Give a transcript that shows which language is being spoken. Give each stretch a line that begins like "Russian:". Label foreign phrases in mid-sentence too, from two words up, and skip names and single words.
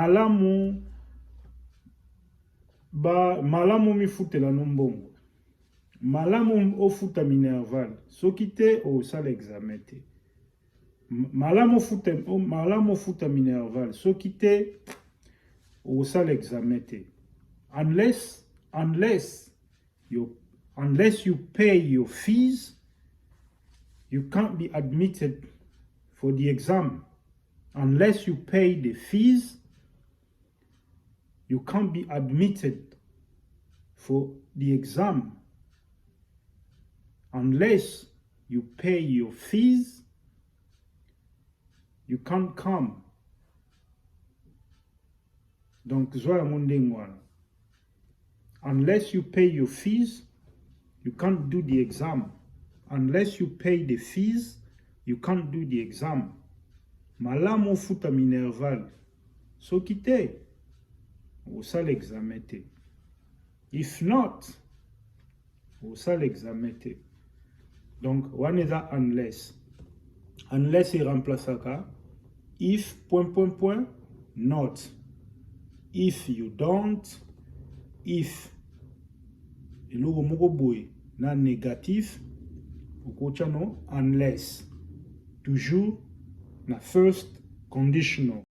Lingala: Malamu mifutela no mbongo. Malamu ofuta minerval. Soki te osala examen te. Malamu ofuta minerval. Soki te osala examen te.
English: Unless you pay your fees, you can't be admitted for the exam. Unless you pay the fees, you can't be admitted for the exam. Unless you pay your fees, you can't come. Donc, unless you pay your fees, you can't do the exam. Unless you pay the fees, you can't do the exam.
Lingala: Malamu futa minerval. Soki te, osala examen te.
English: If not,
Lingala: osala examen te.
French: Donc,
English: one is that unless.
Lingala: Unless est remplaçaka if ...
English: not. If you don't, if
Lingala: eloko moko boye na négatif, okocha no unless. Toujours na
English: first conditional.